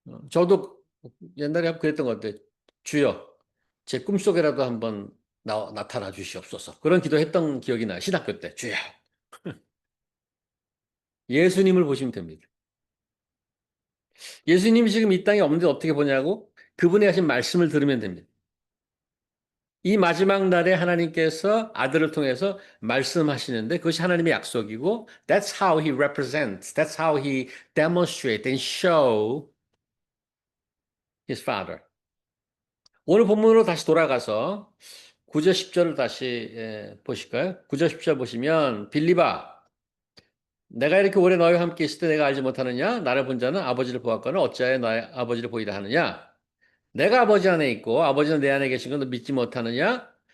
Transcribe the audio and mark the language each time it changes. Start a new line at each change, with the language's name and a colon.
Korean: 저도 옛날에 그랬던 것 같아요. 주여, 제 꿈속에라도 한번 나타나 주시옵소서. 그런 기도했던 기억이 나요. 신학교 때. 주여. 예수님을 보시면 됩니다. 예수님이 지금 이 땅에 없는데 어떻게 보냐고? 그분이 하신 말씀을 들으면 됩니다. 이 마지막 날에 하나님께서 아들을 통해서 말씀하시는데 그것이 하나님의 약속이고
English: that's how he represents, that's how he demonstrates and show his father.
Korean: 오늘 본문으로 다시 돌아가서 9절 10절을 다시 보실까요? 9절 10절 보시면 빌립아 내가 이렇게 오래 너희와 함께 있을 때 내가 알지 못하느냐? 나를 본 자는 아버지를 보았거늘 어찌하여 나의 아버지를 보이라 하느냐? 내가 아버지 안에 있고 아버지는 내 안에 계신 것을 믿지 못하느냐?